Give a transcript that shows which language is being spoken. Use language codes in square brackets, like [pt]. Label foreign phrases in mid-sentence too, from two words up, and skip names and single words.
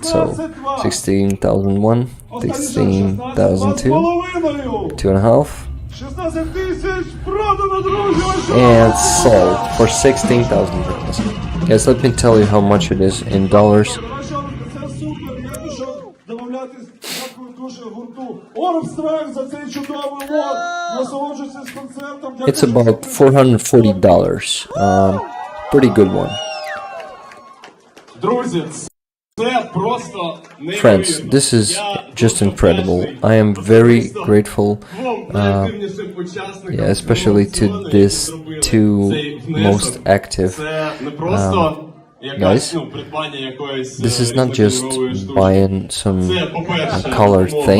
[en] So 16,001, 16,002, 2.5. And sold for 16,000 hryvnias. Guys, let me tell you how much it is in dollars. [uk] Супер, я пішов домовлятись. Дякую дуже гурту. Орбстрайк за цей чудовий лот. Насолоджуйся з концертом. [en] It's about $440. Pretty good one. [uk] Друзі, це просто [en] Friends, this is just incredible. I am very grateful, yeah, especially to these two most active guys. This is not just buying some color thing.